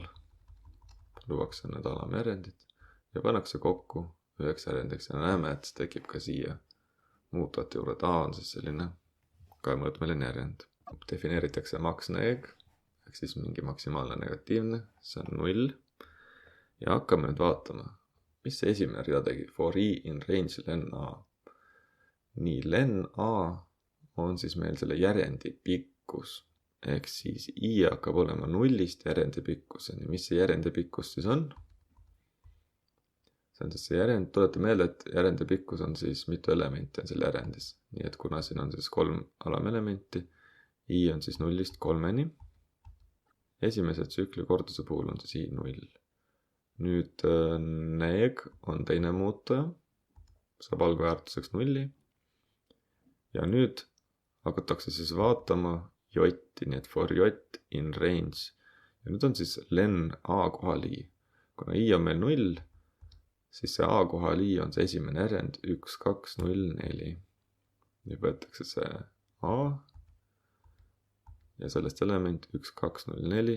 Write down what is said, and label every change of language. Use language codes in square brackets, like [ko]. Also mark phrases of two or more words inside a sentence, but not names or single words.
[et] Luuakse need alamjärendid ja pannakse kokku üheks järjendiks ja näeme, et see tekib ka siia muutuvate juurde. A on siis selline kahemõõtmeline järjend. Defineeritakse max neeg, ehk siis mingi maksimaalne negatiivne, see on 0. Ja hakkame nüüd vaatama, mis see esimene rida tegi. [en] For i in range len a. [et] Nii, len a on siis meil selle järendi pikkus, ehk siis i hakkab olema 0-st järendi pikkuseni. Mis see järendi pikkus siis on? See on siis see järend, tulete meelde, et järendi pikkus on siis mitu elementi on selle järendis. Nii et kuna siin on siis 3 alamelementi, i on siis 0-st 3-ni. Esimese tsükli korduse puhul on siis i 0. Nüüd neeg on teine muutuja, saab algväärtuseks 0. Ja nüüd hakatakse siis vaatama j-i, nii et [en] for j in range. [et] Ja nüüd on siis len a kohal i. Kuna i on meil 0, siis see a kohal i on see esimene järend 1, 2, 0, 4. Nüüd võetakse see a ja sellest element 1, 2, 0, 4.